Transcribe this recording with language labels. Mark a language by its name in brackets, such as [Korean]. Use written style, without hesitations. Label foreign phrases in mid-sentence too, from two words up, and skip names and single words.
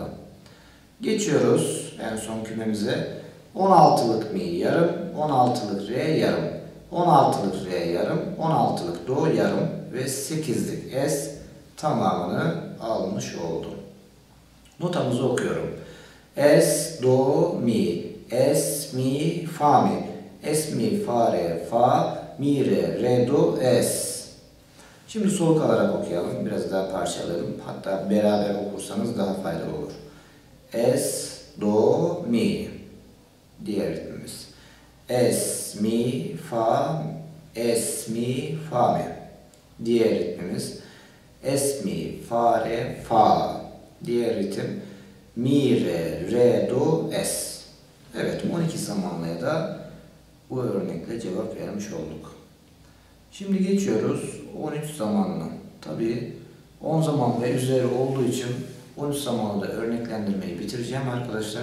[Turkish] Geçiyoruz en son kümemize. 16'lık mi yarım, 16'lık re yarım, 16'lık re yarım, 16'lık do yarım ve 8'lik es tamamını almış oldu. Notamızı okuyorum. Es, do, mi, es, mi, fa, mi, es, mi, fa, re, fa, mi, re, do, es. Şimdi soluk alarak okuyalım. Biraz daha parçalayalım. Hatta beraber okursanız daha faydalı olur. Es, do, mi. Diğer ritmimiz. Es, mi, fa, es, mi, fa, mi. Diğer ritmimiz. Es, mi, fa, re, fa. Diğer ritim. Mi, re, do, es. Evet, 12 zamanlıya da bu örnekle cevap vermiş olduk. Şimdi geçiyoruz 13 zamanlı. Tabii 10 zaman ve üzeri olduğu için 13 zamanlı da örneklendirmeyi bitireceğim arkadaşlar.